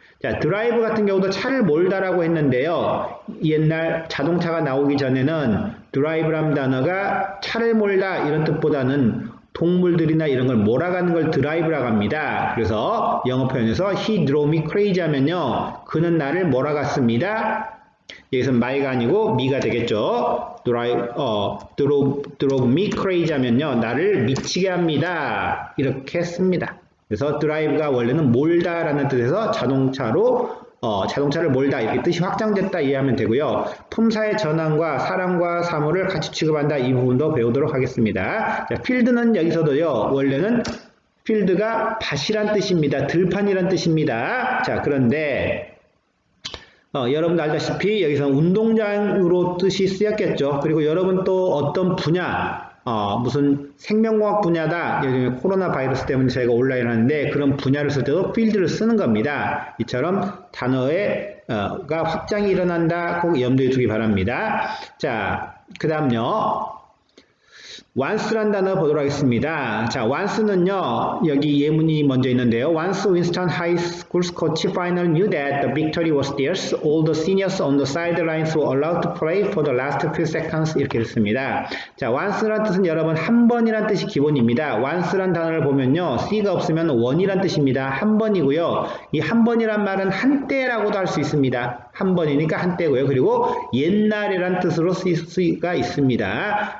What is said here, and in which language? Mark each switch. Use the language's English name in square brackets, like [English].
[Korean] 자, 드라이브 같은 경우도 차를 몰다라고 했는데요. 옛날 자동차가 나오기 전에는 드라이브라는 단어가 차를 몰다 이런 뜻보다는 동물들이나 이런 걸 몰아가는 걸 드라이브라고 합니다. 그래서 영어 표현에서 [English] he drove me crazy [Korean] 하면요. 그는 나를 몰아갔습니다. 여기서 my가 아니고 me가 되겠죠. [English] drove me crazy [Korean] 하면요. 나를 미치게 합니다. 이렇게 씁니다. 그래서 드라이브가 원래는 몰다라는 뜻에서 자동차를 몰다 이렇게 뜻이 확장됐다 이해하면 되고요. 품사의 전환과 사랑과 사물을 같이 취급한다 이 부분도 배우도록 하겠습니다. 자, 필드는 여기서도요. 원래는 필드가 밭이란 뜻입니다. 들판이란 뜻입니다. 자, 그런데 여러분도 알다시피 여기서 운동장으로 뜻이 쓰였겠죠. 그리고 여러분 또 어떤 분야 무슨 생명공학 분야다. 요즘에 코로나 바이러스 때문에 저희가 온라인 하는데 그런 분야를 쓸 때도 필드를 쓰는 겁니다. 이처럼 단어가 확장이 일어난다. 꼭 염두에 두기 바랍니다. 자, 그 다음요. once란 단어 보도록 하겠습니다. 자, once는요, 여기 예문이 먼저 있는데요. [English] Once Winston High School's coach finally knew that the victory was theirs, all the seniors on the sidelines were allowed to play for the last few seconds. [Korean] 이렇게 했습니다. 자, once란 뜻은 여러분 한 번이란 뜻이 기본입니다. once란 단어를 보면요, C가 없으면 on이란 뜻입니다. 한 번이고요. 이 한 번이란 말은 한때라고도 할 수 있습니다. 한 번이니까 한때고요. 그리고 옛날이란 뜻으로 쓸 수가 있습니다.